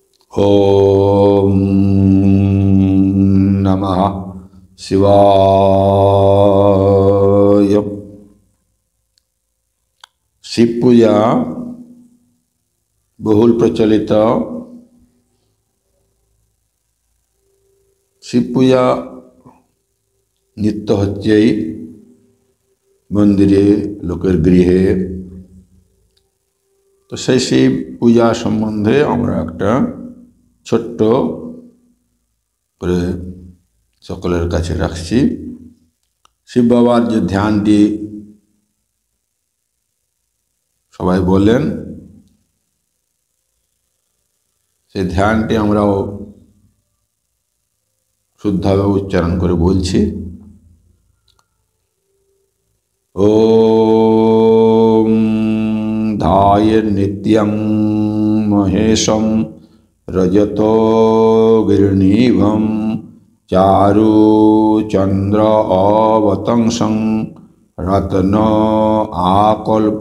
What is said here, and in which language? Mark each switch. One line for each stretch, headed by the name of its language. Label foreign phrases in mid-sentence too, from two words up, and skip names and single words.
Sanskrit: ओम नमः शिवाय।
Bangla: শিব পূজা বহুল প্রচলিত। শিব পূজা নিত্য হচ্ছেই মন্দিরে লোকের গৃহে। तो সেই শিব পূজা সম্বন্ধে আমরা একটা ছোট্ট করে সকলের কাছে রাখছি। শিব বাবার যে ধ্যানটি সবাই বলেন, সেই ধ্যানটি আমরাও শুদ্ধভাবে উচ্চারণ করে বলছি।
Sanskrit: ओम ध्याये नित्यं महेशं रजतो गिरिनिभं चारु चंद्र अवतंसं रत्न आकल्प